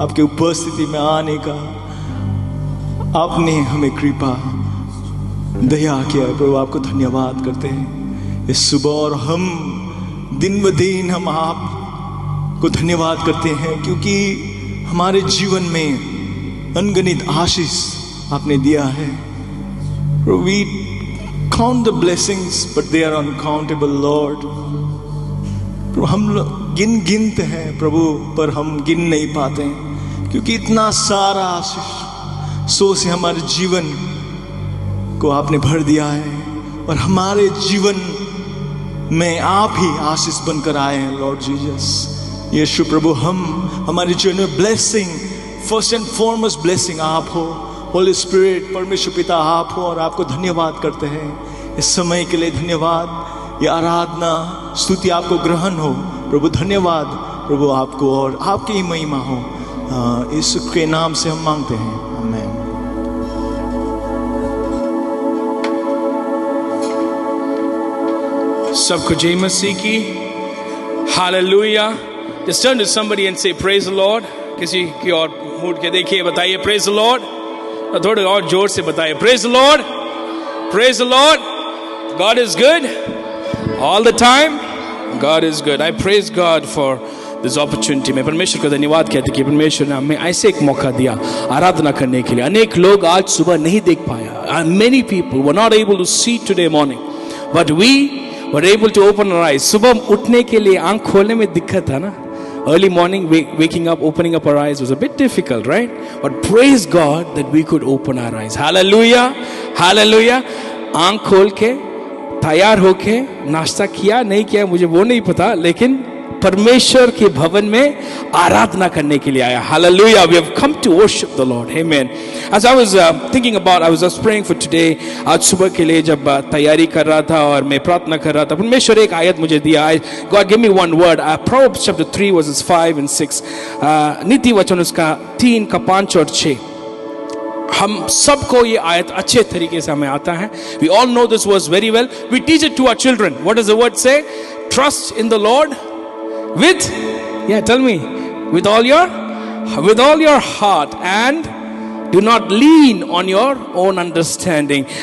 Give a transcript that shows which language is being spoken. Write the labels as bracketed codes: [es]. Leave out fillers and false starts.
[hi] आपके उपस्थिति में आने का आपने हमें कृपा दया किया है प्रभु, आपको धन्यवाद करते हैं इस सुबह। और हम दिन ब दिन हम आपको धन्यवाद करते हैं, क्योंकि हमारे जीवन में अनगिनत आशीष आपने दिया है। [en] We count the blessings, but they are uncountable, Lord. [hi] हम गिनते हैं प्रभु, पर हम गिन नहीं पाते हैं, क्योंकि इतना सारा आशीष सो से हमारे जीवन को आपने भर दिया है। और हमारे जीवन में आप ही आशीष बनकर आए हैं लॉर्ड जीसस। यीशु प्रभु, हम हमारे जीवन में blessing, [en] first and foremost blessing [hi] आप हो, होली स्पिरिट परमेश्वर पिता आप हो। और आपको धन्यवाद करते हैं इस समय के लिए, धन्यवाद। ये आराधना स्तुति आपको ग्रहण हो प्रभु, धन्यवाद प्रभु आपको, और आपकी ही महिमा हो। यीशु के नाम से हम मांगते हैं, आमीन। सबको जय मसीह की, hallelujah. [en] Just turn to somebody and say praise the Lord। [hi] किसी की और मूड के देखिए, बताइए [en] praise the Lord। [hi] और थोड़े और जोर से बताइए [en] praise the Lord, praise the Lord। God is good all the time. God is good. I praise God for this opportunity. [hi] मैं परमेश्वर को धन्यवाद कहते कि परमेश्वर ने हमें ऐसे एक मौका दिया आराधना करने के लिए। अनेक लोग आज सुबह नहीं देख पाया, [en] many people were not able to see today morning, but we were able to open our eyes. [hi] सुबह उठने के लिए आंख खोलने में दिक्कत था ना, [en] early morning waking up, opening up our eyes was a bit difficult, right? But praise God that we could open our eyes. Hallelujah, hallelujah. [hi] आंख खोल के तैयार होके नाश्ता किया नहीं किया मुझे वो नहीं पता, लेकिन परमेश्वर के भवन में आराधना करने के लिए आया। [en] Hallelujah, we have come to worship the Lord. Amen. As I was thinking about, I was just praying for today. [hi] आज सुबह के लिए जब तैयारी कर रहा था और मैं प्रार्थना कर रहा था, परमेश्वर एक आयत मुझे दिया। [en] God gave me one word. Proverbs chapter 3 verses 5 and 6. [hi] नीति वचन उसका 3 का 5 और 6। हम सबको ये आयत अच्छे तरीके से हमें आता है। [en] We all know this verse very well. We teach it to our children. What does the word say? Trust in the Lord with, yeah, tell me, with all your heart and do not lean on your own understanding.